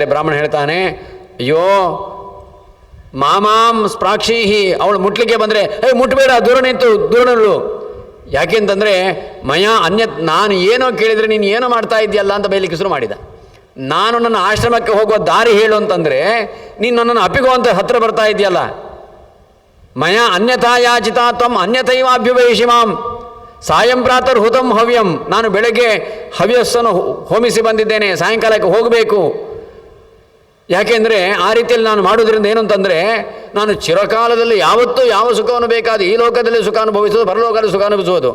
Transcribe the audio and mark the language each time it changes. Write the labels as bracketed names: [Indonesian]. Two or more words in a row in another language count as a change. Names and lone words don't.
[Kannada] ಬ್ರಾಹ್ಮಣ ಹೇಳ್ತಾನೆ, ಅಯ್ಯೋ [Sanskrit] ಮಾಮಾಂ ಸ್ಪ್ರಾಕ್ಷೀಹಿ, [Kannada] ಅವಳು ಮುಟ್ಲಿಕ್ಕೆ ಬಂದರೆ ಮುಟ್ಟಬೇಡ, ದೂರ ನಿಲ್ಲು. ಯಾಕೆಂತಂದರೆ ನಾನು ಏನೋ ಕೇಳಿದರೆ ನೀನು ಏನೋ ಮಾಡ್ತಾ ಇದೆಯಲ್ಲ ಅಂತ ಬೈಲಿಕ್ಕೆ ಶುರು ಮಾಡಿದ. ನಾನು ನನ್ನ ಆಶ್ರಮಕ್ಕೆ ಹೋಗುವ ದಾರಿ ಹೇಳು ಅಂತಂದರೆ ನೀನು ನನ್ನನ್ನು ಅಪ್ಪಿಗೋ ಅಂತ ಹತ್ತಿರ ಬರ್ತಾ ಇದೆಯಲ್ಲ. [Sanskrit] ಮಯಾ ಅನ್ಯಥಾ ಯಾಚಿತಾ ತ್ವಂ ಅನ್ಯಥೈವಾಭ್ಯುಪೇಷಿ ಮಾಂ ಸಾಯಂ ಪ್ರಾತರ್ ಹುತಂ ಹವ್ಯಂ. [Kannada] ನಾನು ಬೆಳಗ್ಗೆ ಹವ್ಯಸ್ಸನ್ನು ಹೋಮಿಸಿ ಬಂದಿದ್ದೇನೆ, ಸಾಯಂಕಾಲಕ್ಕೆ ಹೋಗಬೇಕು. ಯಾಕೆಂದರೆ ಆ ರೀತಿಯಲ್ಲಿ ನಾನು ಮಾಡೋದ್ರಿಂದ ಏನು ಅಂತಂದರೆ ನಾನು ಚಿರಕಾಲದಲ್ಲಿ ಯಾವತ್ತೂ ಯಾವ ಸುಖವನ್ನು ಬೇಕಾದ ಈ ಲೋಕದಲ್ಲಿ ಸುಖ ಅನುಭವಿಸೋದು, ಪರಲೋಕದಲ್ಲಿ ಸುಖ ಅನುಭವಿಸೋದು.